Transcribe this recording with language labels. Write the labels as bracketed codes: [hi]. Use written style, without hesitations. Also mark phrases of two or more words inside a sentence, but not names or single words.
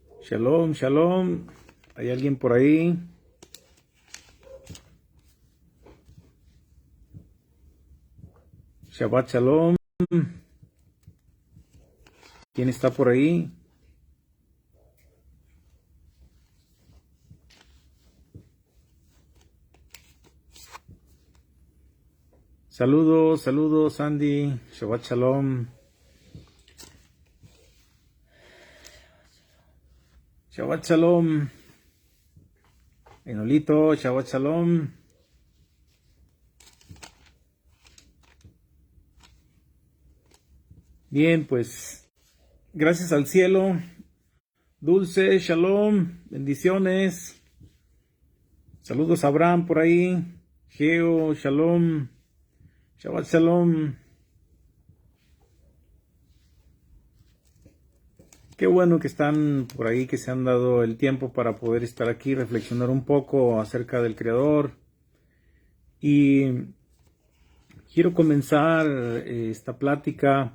[he] שלום, שלום. [es] ¿Hay alguien por ahí? [he] שבת שלום. [es] ¿Quién está por ahí? Saludos, saludos, Andy. [he] שבת שלום. שבת שלום. Enolito, שבת שלום. [es] Bien, pues, gracias al cielo. Dulce, shalom, bendiciones. Saludos a Abraham por ahí. [he] Geo, שלום. שבת שלום. [es] Qué bueno que están por ahí, que se han dado el tiempo para poder estar aquí, reflexionar un poco acerca del Creador. Y quiero comenzar esta plática.